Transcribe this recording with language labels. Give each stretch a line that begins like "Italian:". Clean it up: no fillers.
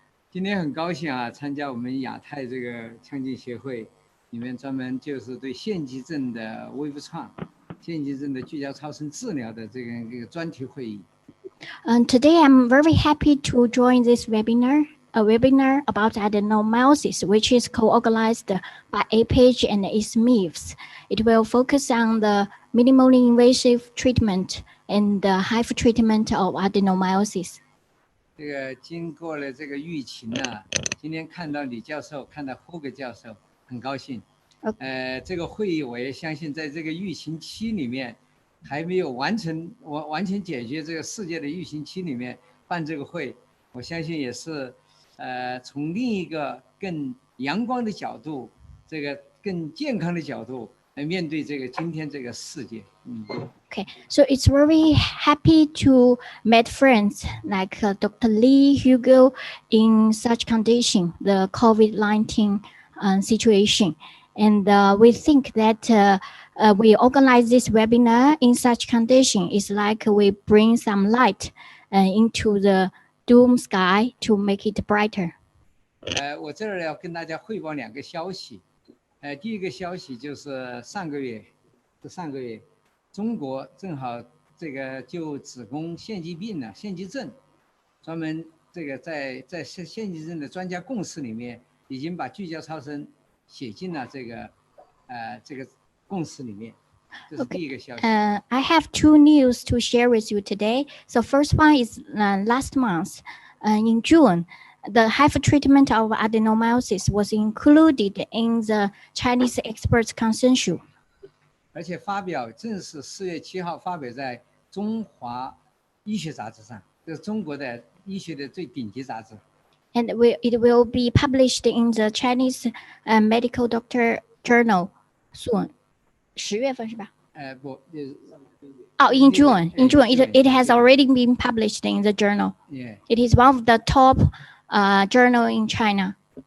Chinese: 今天很高兴啊，参加我们亚太这个腔镜协会里面专门就是对腺肌症的微复创、腺肌症的聚焦超声治疗的这个专题会议。
English: Today I'm very happy to join this webinar, a webinar about adenomyosis, which is co-organized by APAGE and ISMIVS. It will focus on the minimally invasive treatment and the HIFU treatment of adenomyosis.
Chinese: 这个经过了这个疫情呢，今天看到李教授，看到霍格教授，很高兴。这个会议我也相信，在这个疫情期里面，还没有完全解决这个世界的疫情期里面办这个会，我相信也是从另一个更阳光的角度，这个更健康的角度来面对这个今天这个世界。
English: Okay, so it's very happy to meet friends like Dr. Lee, Hugo in such condition, the COVID-19 situation. And we think that we organize this webinar in such condition is like we bring some light into the doom sky to make it brighter.
Chinese: 我这儿要跟大家汇报2个消息。第一个消息就是上个月，中国正好这个就子宫腺肌病呢、腺肌症，专门这个在腺肌症的专家共识里面，已经把聚焦超声写进了这个共识里面。这是第一个消息。
English: I have 2 news to share with you today. So first one is last month in June. The HIFU treatment of adenomyosis was included in the Chinese experts' consensus.
Chinese: 而且正式4月7号发表在中华医学杂志上，这是中国的医学的最顶级杂志。
English: And it will be published in the Chinese Medical Doctor Journal soon.
Chinese: 10月份是吧？不，
English: in June. In June, it has already been published in the journal. Yeah. It is one of the top journal in China.